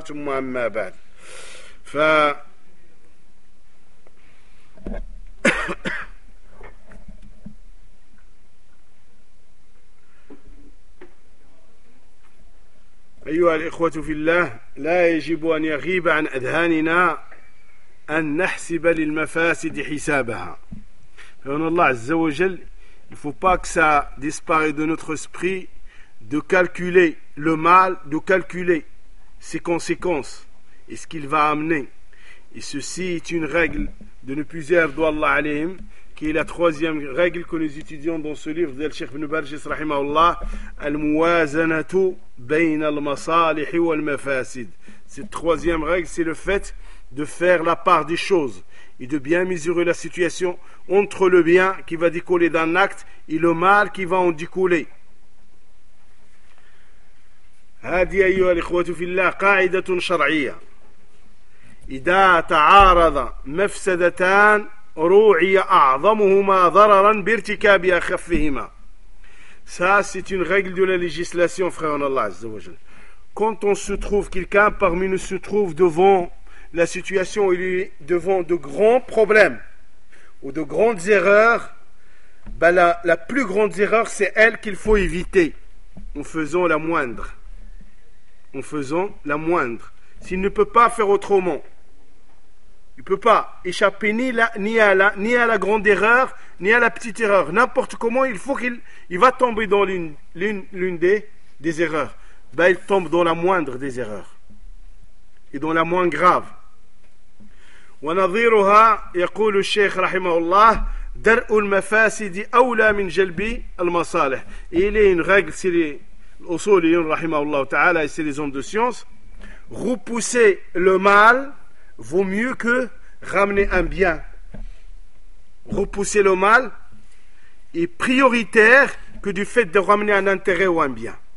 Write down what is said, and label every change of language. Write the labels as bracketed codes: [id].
[ar] ثم أما بعد، أيها الإخوة في الله، لا يجب أن يغيب عن أذهاننا أن نحسب للمفاسد حسابها. فإن الله عز وجل [fr] il faut pas que ça disparaît de notre esprit de calculer le mal, de calculer ses conséquences et ce qu'il va amener. Et ceci est une règle de nos plusieurs doigts Allah alayhim, qui est la troisième règle que nous étudions dans ce livre de Cheikh Ibn Barjis rahimahullah, [ar] al-muwazanatu bayna al-masalih wa al-mafasid. [fr] Cette troisième règle, c'est le fait de faire la part des choses et de bien mesurer la situation entre le bien qui va découler d'un acte et le mal qui va en découler. [ar] هذه أيها الإخوة في الله قاعدة شرعية. إذا تعارض مفسدتان روعي أعظمهما ضررا بارتكاب أخفهما. [fr] Ça, c'est une règle de la législation, frère Allah Azza wa Jal. Quand on se trouve, quelqu'un parmi nous se trouve devant la situation, il est devant de grands problèmes ou de grandes erreurs, ben la plus grande erreur, c'est elle qu'il faut éviter en faisant la moindre. En faisant la moindre. S'il ne peut pas faire autrement, il ne peut pas échapper ni à la grande erreur, ni à la petite erreur. N'importe comment, il faut qu'il va tomber dans l'une des erreurs. Ben, il tombe dans la moindre des erreurs. Et dans la moins grave. [ar] ونظيرها يقول الشيخ رحمه الله درء المفاسد أولى من جلب المصالح. [fr] Il est une règle, c'est l'usul [ar] رحمه الله تعالى, [fr] c'est les hommes de science. Repousser le mal vaut mieux que ramener un bien. Repousser le mal est prioritaire que du fait de ramener un intérêt ou un bien.